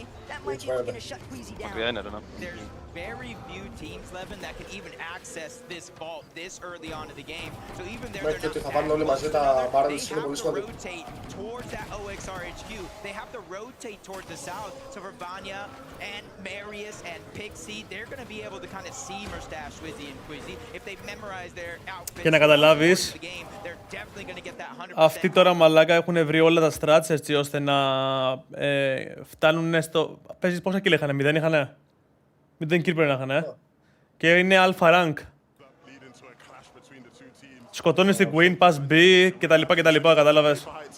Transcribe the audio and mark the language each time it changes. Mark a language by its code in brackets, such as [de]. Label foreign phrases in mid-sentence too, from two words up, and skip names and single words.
[en] That might be looking to shut Queasy down. There's very few teams, Levin, that can even access this vault this early on in the game. So even there, they're not they have to rotate towards that OXR HQ. They have to rotate towards the south. So for Vanya and Marius and Pixie, they're going to be able to kind of see Mustache, Swizzy, and Quizzy. If they memorize their outfits [el] και να καταλάβεις, [en] they're definitely going to get that 100%. [el] Αυτοί τώρα μαλάκα έχουν βρει όλα τα strats έτσι ώστε να φτάνουν στο... Παίζεις πόσα kill είχανε, 0 είχανε? 0 kill πρέπει να είχανε, και είναι [en] alpha rank. [el] Σκοτώνεις την Queen, πας B κτλ, κατάλαβες.